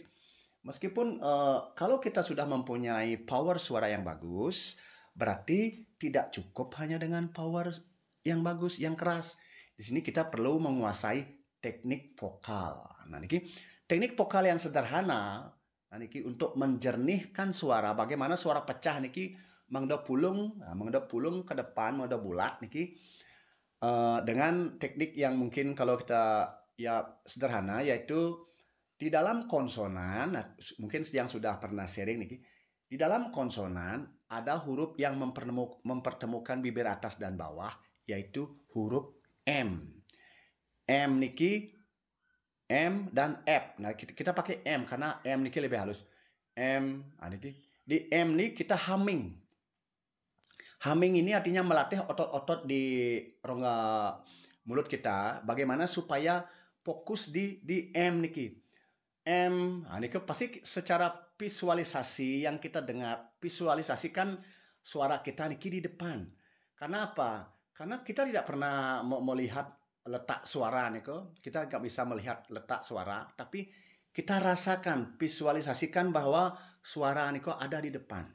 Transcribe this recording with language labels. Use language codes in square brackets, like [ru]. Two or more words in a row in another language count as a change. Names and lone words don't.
[id] Meskipun kalau kita sudah mempunyai power suara yang bagus, berarti tidak cukup hanya dengan power yang bagus, yang keras. Di sini kita perlu menguasai teknik vokal. Nah, niki teknik vokal yang sederhana niki untuk menjernihkan suara. Bagaimana suara pecah niki [ban] mangda pulung [id] ke depan, mangda bulat niki dengan teknik yang mungkin kalau kita ya sederhana, yaitu di dalam konsonan. Nah, mungkin yang sudah pernah sharing niki, di dalam konsonan ada huruf yang mempertemukan bibir atas dan bawah, yaitu huruf M. M niki M dan F. Nah, kita pakai M karena M niki lebih halus. M, niki di M nih kita humming. Humming ini artinya melatih otot-otot di rongga mulut kita bagaimana supaya fokus di M niki. M, niki pasti secara visualisasi yang kita dengar, visualisasikan suara kita niki di depan. Karena apa? Karena kita tidak pernah melihat letak suara niko. Kita nggak bisa melihat letak suara, tapi kita rasakan, visualisasikan bahwa suara niko ada di depan.